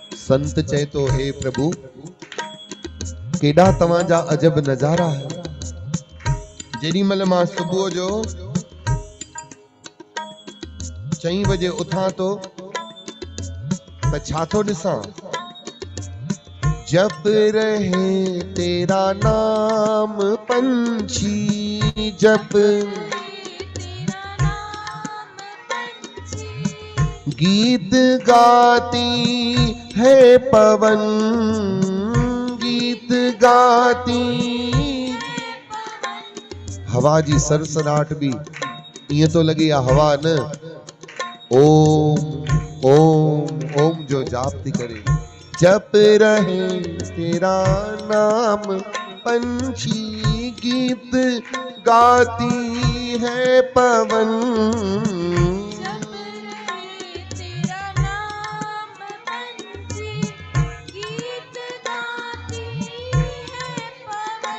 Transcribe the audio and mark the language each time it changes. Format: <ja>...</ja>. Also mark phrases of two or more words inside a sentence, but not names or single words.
<sd>संत चए तो हे प्रभु केॾा तव्हांजा अजब नज़ारा है। जेॾी महिल मां सुबुह जो 4 बजे उथां तो त छा थो ॾिसां,</sd> <hi>जप रहे तेरा नाम पंछी जप, तेरा नाम पंछी, गीत गाती है पवन, गीत गाती</hi> <sd>हवा जी सरसराहट भी ईअं तो लॻे आ हवा न ओम ओम ओम जो जाप थी करे।</sd> <hi>जप रहे तेरा नाम पंछी गीत गाती है पवन, जप रहे तेरा नाम पंछी, गीत गाती है पवन,</hi>